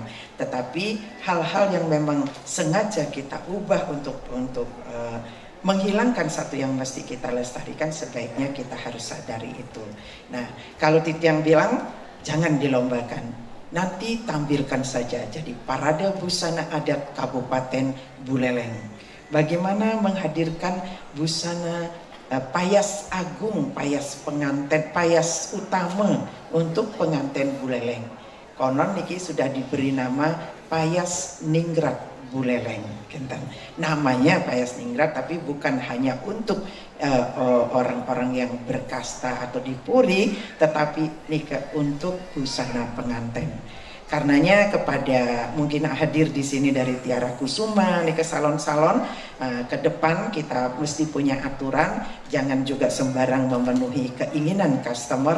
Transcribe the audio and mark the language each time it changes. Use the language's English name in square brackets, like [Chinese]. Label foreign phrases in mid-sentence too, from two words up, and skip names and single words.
[Indonesian] Tetapi hal-hal yang memang sengaja kita ubah untuk menghilangkan satu yang mesti kita lestarikan, sebaiknya kita harus sadari itu. Nah, kalau Titiang bilang jangan dilombakan, nanti tampilkan saja jadi parade busana adat Kabupaten Buleleng. Bagaimana menghadirkan busana payas agung, payas pengantin, payas utama untuk pengantin Buleleng. Konon niki sudah diberi nama Payas Ningrat Buleleng. Namanya Payas Ningrat, tapi bukan hanya untuk orang-orang yang berkasta atau dipuri, tetapi nika untuk busana pengantin. Karenanya kepada mungkin hadir di sini dari Tiara Kusuma, nih ke salon-salon, ke depan kita mesti punya aturan, jangan juga sembarang memenuhi keinginan customer.